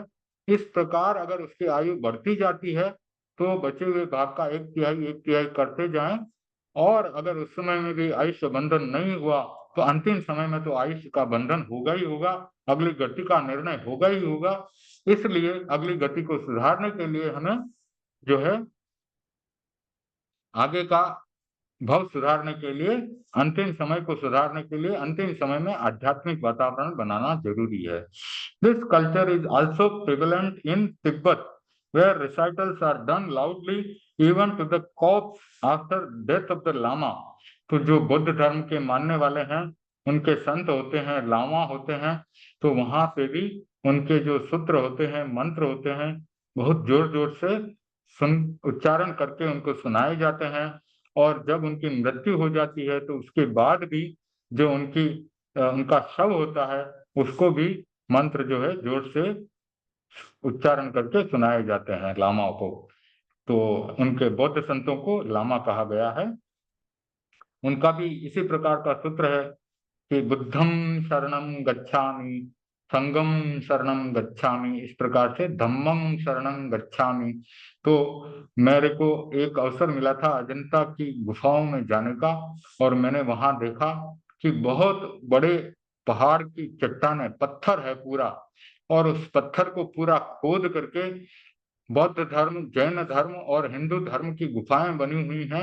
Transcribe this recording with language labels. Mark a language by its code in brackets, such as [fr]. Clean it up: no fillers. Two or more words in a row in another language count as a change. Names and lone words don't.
[hi] इस प्रकार अगर उसकी आयु बढ़ती जाती है तो बचे हुए भाग का 1/3 करते जाएं, और अगर उस समय में भी आयुष्य बंधन नहीं हुआ तो अंतिम समय में तो आयुष्य का बंधन होगा ही होगा, अगली गति का निर्णय होगा ही होगा। इसलिए अगली गति को सुधारने के लिए हमें जो है आगे का भव सुधारने के लिए, अंतिम समय को सुधारने के लिए अंतिम समय में आध्यात्मिक वातावरण बनाना जरूरी है। [en] this culture is also prevalent in Tibet where recitals are done loudly even to the corpse after death of the lama। [hi] तो जो बौद्ध धर्म के मानने वाले हैं उनके संत होते हैं, लामा होते हैं, तो वहां पे भी उनके जो सूत्र होते हैं, मंत्र होते हैं, बहुत जोर जोर से सुन उच्चारण करके उनको सुनाए जाते हैं। और जब उनकी मृत्यु हो जाती है तो उसके बाद भी जो उनका शव होता है उसको भी मंत्र जो है जोर से उच्चारण करके सुनाए जाते हैं लामाओं को। तो उनके बौद्ध संतों को लामा कहा गया है। उनका भी इसी प्रकार का सूत्र है कि [pi] बुद्धम शरणम गच्छामि, संगम शरणम गच्छामि, [hi] इस प्रकार से [pi] धम्मम शरणम गच्छामि। [hi] तो मेरे को एक अवसर मिला था अजंता की गुफाओं में जाने का, और मैंने वहां देखा कि बहुत बड़े पहाड़ की चट्टानें, पत्थर है पूरा, और उस पत्थर को पूरा खोद करके बौद्ध धर्म, जैन धर्म और हिंदू धर्म की गुफाएं बनी हुई हैं।